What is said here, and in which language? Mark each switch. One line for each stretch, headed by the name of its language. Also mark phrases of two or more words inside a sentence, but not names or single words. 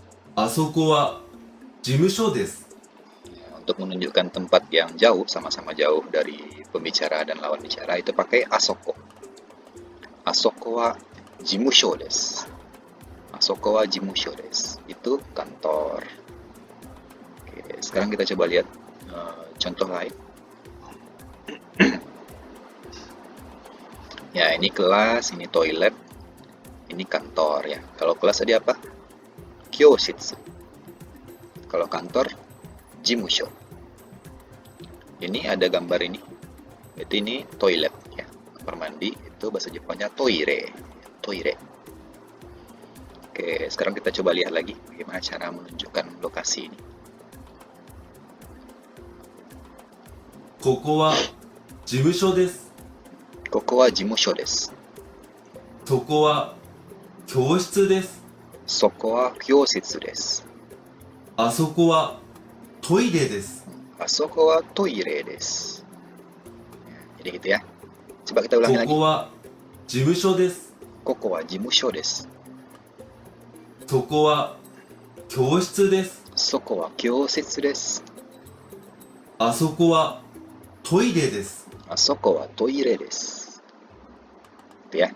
Japanese: あそこは事務所です。
Indonesian: Untuk menunjukkan tempat yang jauh, sama-sama jauh dari pembicara dan lawan bicara, itu pakai asoko.
Japanese: あそこは事務所です. あそこは事務所です.
Indonesian: Itu kantor. Oke, sekarang kita coba lihat contoh lain. Ya, ini kelas, ini toilet, ini kantor ya. Kalau kelas tadi apa? Kyoshitsu. Kalau kantor, jimusho. Ini ada gambar ini. Itu ini toilet ya. Kamar mandi itu bahasa Jepangnya toire. Toire. Oke, sekarang kita coba lihat lagi bagaimana cara menunjukkan lokasi ini.
Japanese: ここは事務所です。ここは事務所です. そこは教室です。そこは教室です. あそこはトイレです。あそこはトイレです.
Indonesian: Jadi gitu ya. Coba kita
Japanese: こ
Indonesian: ulangi lagi.
Japanese: こは事務所です。ここは事務所です. そこは教室です。そこは教室です. あそこはトイレです。あそこはトイレです.
Indonesian: Itu ya.